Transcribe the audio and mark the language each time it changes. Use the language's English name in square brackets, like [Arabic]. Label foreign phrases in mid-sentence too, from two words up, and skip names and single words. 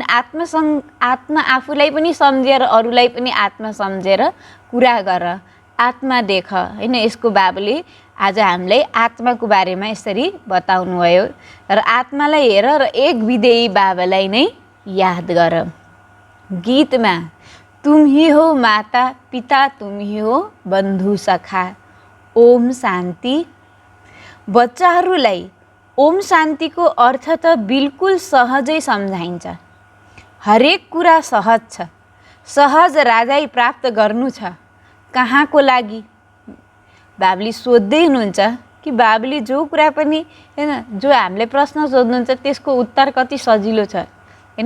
[Nepali] आत्मा आफूलाई पनि सम्झेर अरूलाई पनि आत्मा सम्झेर कुरा गर, आत्मा देख हैन। यसको बाबाले आज हामीलाई आत्माको बारेमा यसरी बताउनु भयो र आत्मालाई हेर र एक विदेही बाबालाई नै याद गर। [Hindi] गीतमा तुम ही हो माता पिता, तुम ही हो बन्धु सखा, [Nepali] ओम शान्ति। बच्चाहरूलाई ओम शान्तिको अर्थ त बिल्कुल सहजै सम्झाइन्छ। हरेक कुरा सहज छ। सहज राजाई प्राप्त गर्नु छ, कहाँको लागि? बाबुले सोध्दै हुनुहुन्छ कि बाबुले जो कुरा पनि हैन, जो हामीले प्रश्न सोध्नुहुन्छ त्यसको उत्तर कति सजिलो छ हैन।